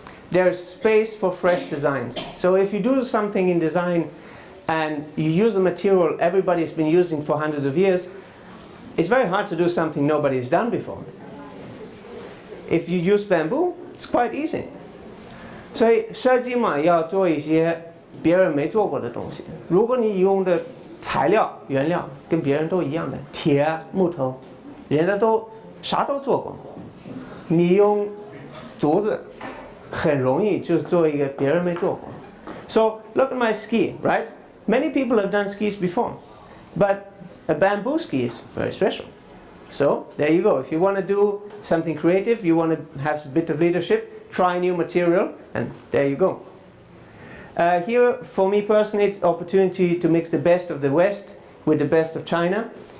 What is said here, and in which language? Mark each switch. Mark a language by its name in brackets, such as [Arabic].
[English] There's space for fresh designs. So if you do something in design and you use a material everybody's been using for hundreds of years, it's very hard to do something nobody's done before. If you use bamboo, it's quite easy. [Chinese] 所以设计嘛，要做一些别人没做过的东西。如果你用的材料原料跟别人都一样的，铁、木头，人家都啥都做过，你用竹子很容易就做一个别人没做过。 [English] So look at my ski, right? Many people have done skis before, but a bamboo ski is very special. So there you go. If you want to do something creative, you want to have a bit of leadership, try new material, and there you go. Here, for me personally, it's opportunity to mix the best of the West with the best of China.